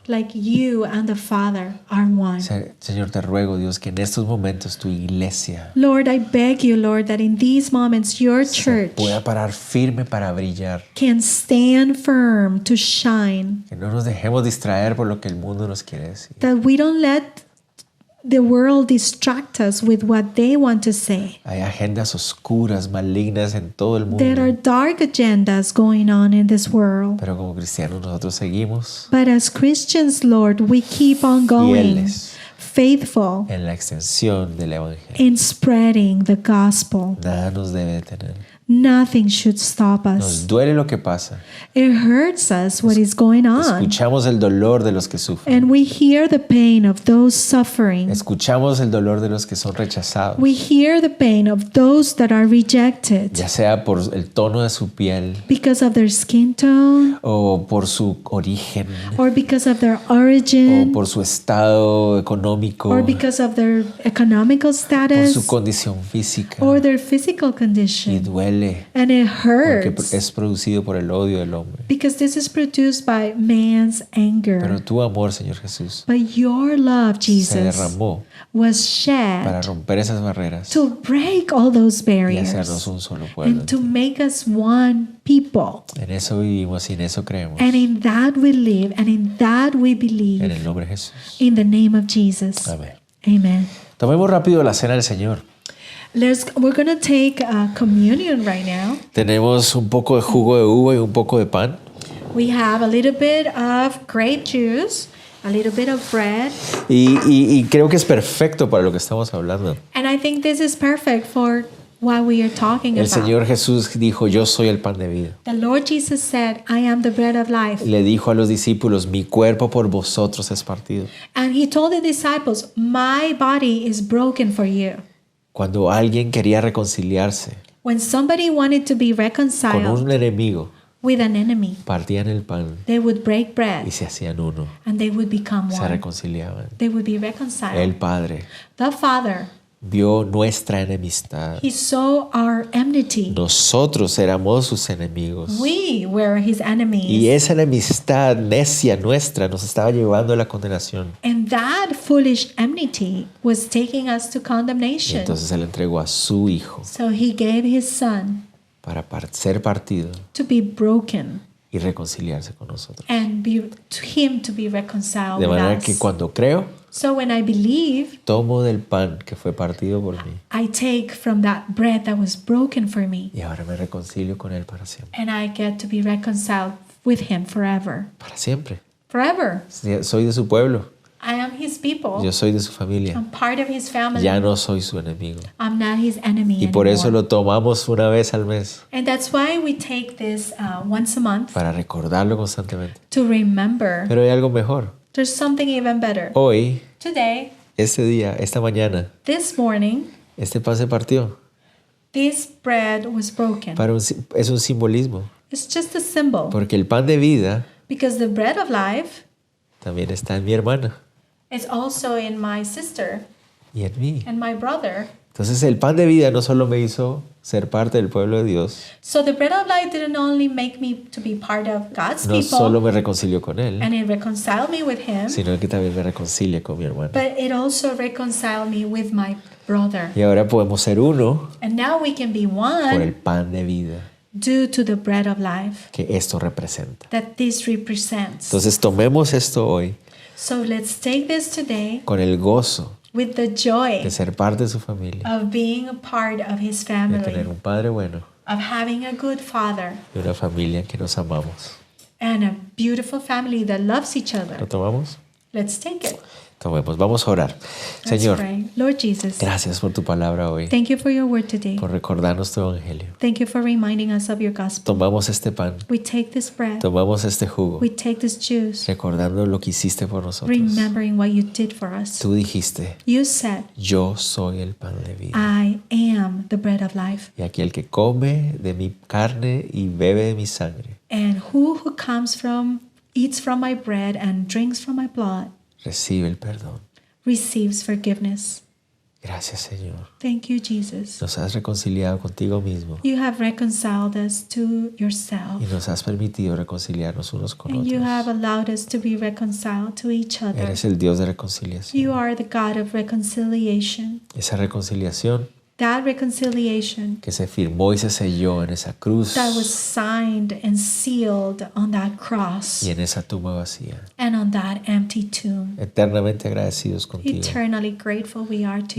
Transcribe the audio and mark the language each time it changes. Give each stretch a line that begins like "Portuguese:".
English: like you and the Father are one.
Spanish: Señor, te ruego, Dios, que en estos momentos tu iglesia
English: Lord, I beg you, Lord, that in these moments your
Spanish: se
English: church
Spanish: pueda parar firme para brillar.
English: can stand firm to shine,
Spanish: Que no nos dejemos distraer por lo que el mundo nos quiere decir.
English: that we don't let the world distract us with what they want to say.
Spanish: Hay agendas oscuras, malignas en todo el mundo.
English: There are dark agendas going on in this world.
Spanish: Pero como cristianos nosotros seguimos
English: But as Christians, Lord, we keep on going,
Spanish: fieles
English: faithful
Spanish: en la extensión del Evangelio.
English: in spreading the gospel.
Spanish: Nada nos debe detener.
English: Nothing should stop
Spanish: Nos
English: us.
Spanish: duele lo que pasa.
English: It hurts us what is going on.
Spanish: Escuchamos el dolor de los que sufren.
English: And we hear the pain of those suffering.
Spanish: Escuchamos el dolor de los que son rechazados.
English: We hear the pain of those that are rejected
Spanish: Ya sea por el tono de su piel
English: because of their skin tone
Spanish: o por su origen
English: or because of their
Spanish: o
English: origin
Spanish: por su estado económico,
English: or because of their economical
Spanish: por su
English: status
Spanish: condición física.
English: or their physical
Spanish: Y
English: condition.
Spanish: duele
English: And it
Spanish: porque
English: hurts
Spanish: es producido por el odio del hombre.
English: because this is produced by man's
Spanish: Pero
English: anger.
Spanish: tu amor, Señor Jesús,
English: But your love,
Spanish: se
English: Jesus,
Spanish: derramó
English: was
Spanish: para
English: shed
Spanish: romper esas barreras
English: to break all those
Spanish: y
English: barriers
Spanish: hacernos un solo pueblo.
English: and to make us one people.
Spanish: En eso vivimos y en eso creemos.
English: And in that we live, and in that we
Spanish: En
English: believe.
Spanish: el nombre de Jesús.
English: In the name of Jesus.
Spanish: Amén.
English: Amen.
Spanish: Tomemos rápido la cena del Señor.
English: We're going to take communion right now.
Spanish: Tenemos un poco de jugo de uva y un poco de pan.
English: We have a little bit of grape juice, a little bit of bread,
Spanish: Y creo que es perfecto para lo que estamos hablando.
English: and I think this is perfect for what we are talking
Spanish: El
English: about.
Spanish: Señor Jesús dijo, yo soy el pan de vida.
English: The Lord Jesus said, I am the bread of life.
Spanish: Le dijo a los discípulos, mi cuerpo por vosotros es partido.
English: And he told the disciples, my body is broken for you.
Spanish: Cuando alguien quería reconciliarse
English: When somebody wanted to be
Spanish: con
English: reconciled
Spanish: un enemigo,
English: with an enemy,
Spanish: partían el pan
English: they would break
Spanish: y
English: bread
Spanish: se hacían uno.
English: and they would become
Spanish: Se
English: one.
Spanish: reconciliaban.
English: They would be reconciled.
Spanish: El Padre
English: The Father,
Spanish: vio nuestra enemistad.
English: he saw our enmity.
Spanish: Nosotros éramos sus enemigos.
English: We were his enemies.
Spanish: Y esa enemistad necia nuestra nos estaba llevando a la condenación.
English: And that foolish enmity was taking us to
Spanish: Y
English: condemnation.
Spanish: entonces Él entregó a su Hijo
English: So he gave his son
Spanish: para ser partido
English: to be broken
Spanish: y reconciliarse con nosotros.
English: and to him to be reconciled
Spanish: De
English: with
Spanish: manera
English: us.
Spanish: que cuando creo,
English: So when I believe,
Spanish: tomo del pan que fue partido por mí
English: I take from that bread that was broken for me
Spanish: y ahora me reconcilio con Él para siempre.
English: and I get to be reconciled with him forever.
Spanish: Para siempre.
English: Forever.
Spanish: Soy de su pueblo.
English: I am his people.
Spanish: Yo soy de su familia.
English: I'm part of his family.
Spanish: Ya no soy su enemigo.
English: I'm not his enemy
Spanish: Y por eso
English: anymore.
Spanish: lo tomamos una vez al mes
English: And that's why we take this once a month
Spanish: para recordarlo constantemente.
English: to remember.
Spanish: Pero hay algo mejor.
English: There's something even better.
Spanish: Hoy,
English: Today,
Spanish: este día, esta mañana,
English: this morning,
Spanish: este pan se partió.
English: this bread was broken.
Spanish: Es un simbolismo.
English: It's just a symbol
Spanish: Porque el pan de vida
English: because the bread of life
Spanish: también está en mi hermana
English: is also in my sister
Spanish: y en mí.
English: and my brother.
Spanish: Entonces el pan de vida no solo me hizo ser parte del pueblo de Dios,
English: So the bread of life didn't only make me to be part of God's
Spanish: no
English: people
Spanish: solo me reconcilió con Él,
English: and it reconciled me with him,
Spanish: sino que también me reconcilia con mi hermana.
English: but it also reconciled me with my brother.
Spanish: Y ahora podemos ser uno
English: And now we can be
Spanish: por el
English: one
Spanish: pan de vida
English: due to the bread of life
Spanish: que esto representa.
English: that this represents.
Spanish: Entonces tomemos esto hoy
English: So let's take this today
Spanish: con el gozo
English: with the joy
Spanish: de ser parte de su familia,
English: of being a part of his
Spanish: de tener
English: family,
Spanish: un padre bueno
English: of having a good father
Spanish: y una familia que nos amamos.
English: and a beautiful family that loves each
Spanish: ¿Lo
English: other.
Spanish: tomamos?
English: Let's take it.
Spanish: Tomemos. Vamos a orar.
English: Let's
Spanish: Señor,
English: pray. Lord Jesus,
Spanish: gracias por tu palabra hoy,
English: thank you for your word today.
Spanish: por recordarnos tu evangelio.
English: Thank you for reminding us of your gospel.
Spanish: Tomamos este pan,
English: We take this bread,
Spanish: tomamos este jugo,
English: we take this juice,
Spanish: recordando lo que hiciste por nosotros.
English: remembering what you did for us.
Spanish: Tú dijiste,
English: You said,
Spanish: yo soy el pan de vida.
English: I am the bread of life.
Spanish: Y aquel que come de mi carne y bebe de mi sangre,
English: And who eats from my bread and drinks from my blood
Spanish: recibe el perdón.
English: receives forgiveness.
Spanish: Gracias, Señor.
English: Thank you, Jesus.
Spanish: Nos has reconciliado contigo mismo
English: You have reconciled us to yourself.
Spanish: y nos has permitido reconciliarnos unos con
English: And you have
Spanish: otros.
English: allowed us to be reconciled to each other.
Spanish: Eres el Dios de
English: You
Spanish: reconciliación.
English: are the God of reconciliation.
Spanish: Esa reconciliación
English: That reconciliation
Spanish: que se firmó y se selló en esa cruz
English: that was signed and sealed on that cross
Spanish: y en esa tumba vacía.
English: and on that empty tomb.
Spanish: Eternamente agradecidos contigo
English: Eternally grateful we are to